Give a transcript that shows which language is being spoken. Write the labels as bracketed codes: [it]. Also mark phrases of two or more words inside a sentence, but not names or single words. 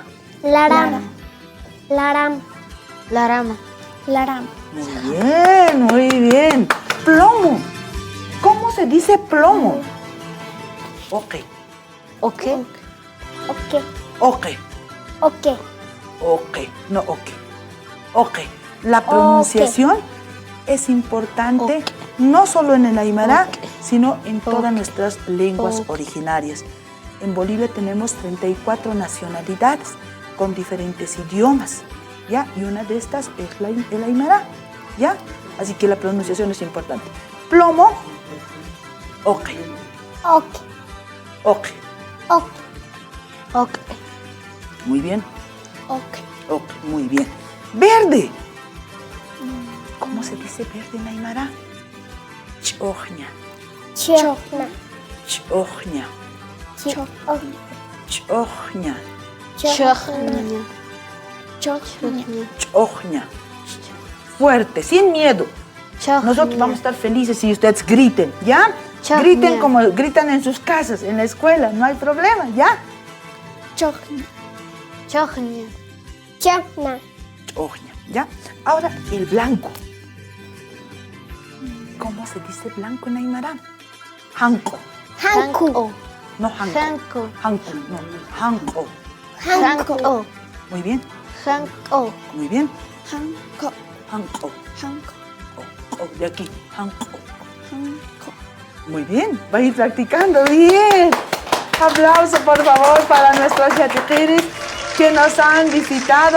[ay] Larama. Larama. Larama. Larama. [es] Muy bien, muy bien. Plomo. ¿Cómo se dice plomo? [ay] Ok. Oke. Oke. Oke. Oke. Oke. No oke. Oke. [es] La pronunciación es importante no solo en el aymara, sino en todas nuestras lenguas originarias. En Bolivia tenemos 34 nacionalidades con diferentes idiomas, ¿ya? Y una de estas es el aymara, ¿ya? Así que la pronunciación es importante. Plomo, [ay] oke. Oke. Oke. Oke. Oke. [es] Muy bien. [ay] Oke. Oke, [es] muy bien. Verde. ¿Cómo se dice verde en aymara? [ay] Chojña. Chokna. Chojña. Chokna. Chojña. Chokna. Chokna. Chojña. [es] Fuerte, sin miedo. Nosotros vamos a estar felices si ustedes griten, ¿ya? [ay] Chojña. [es] Griten como gritan en sus casas, en la escuela, no hay problema, ¿ya? [ay] Chokna. Chokna. Chokna. Chojña, ¿ya? [es] Ahora el blanco. ¿Cómo se dice blanco en aymara? [ay] Hanko. Hanku. No hanko. Hanko. Hanko, no. Hanko. Hanko. [es] Muy bien, [ay] Hanko. [es] muy bien. [ay] Hanko. Hanko. Hanko. [es] Oh, de aquí. [ay] Hanko. Hanko. [es] Muy bien, va a ir practicando, bien. Aplauso, por favor, para nuestros yatiquiris que nos han visitado.